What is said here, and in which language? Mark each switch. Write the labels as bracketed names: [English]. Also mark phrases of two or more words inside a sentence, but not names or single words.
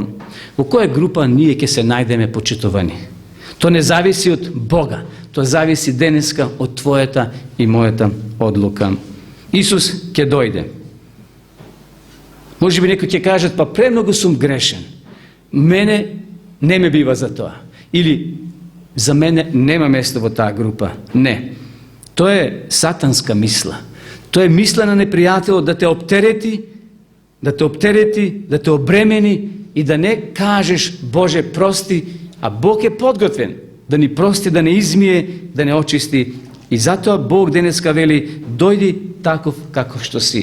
[Macedonian] Во која група ние ќе се најдеме, почитувани? Тоа не зависи од Бога, тоа зависи денеска од твојата и мојата одлука. Исус ќе дојде. Може би некои ќе кажат: па премногу сум грешен. Мене не ме бива за тоа. Или за мене нема место во таа група. Не. To je satanska misla. To je misla na neprijatelju da te optereti, da te obremeni i da ne kažeš Bože prosti, a Bog je podgotven da ni prosti, da ne izmije, da ne očisti. I zato Bog deneska veli, dojdi takov kakov što si.